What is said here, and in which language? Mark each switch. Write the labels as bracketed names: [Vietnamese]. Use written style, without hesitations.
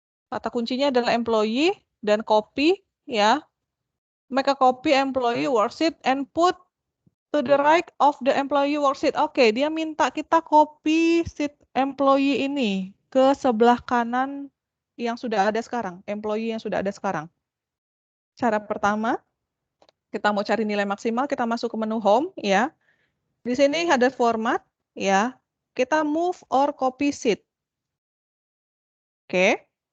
[Indonesian] Kata kuncinya adalah employee dan copy ya. [English] Make a copy employee worksheet and put to the right of the employee worksheet. [Indonesian] Oke, dia minta kita copy sheet employee ini ke sebelah kanan yang sudah ada sekarang, employee yang sudah ada sekarang. Cara pertama, kita mau cari nilai maksimal, kita masuk ke menu home ya. Di sini ada format ya. Kita move or copy sheet. Oke.